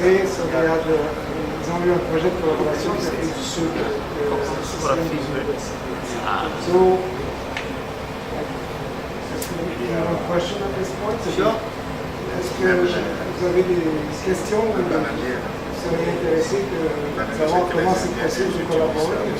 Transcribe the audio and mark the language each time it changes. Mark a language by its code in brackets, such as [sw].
[fr] Et ils ont eu un projet de collaboration qui s'appelle du Sud. [en] So, you have a question at this point? Sure. [fr] Est-ce que vous avez des questions ou vous seriez intéressé de savoir comment c'est possible de collaborer?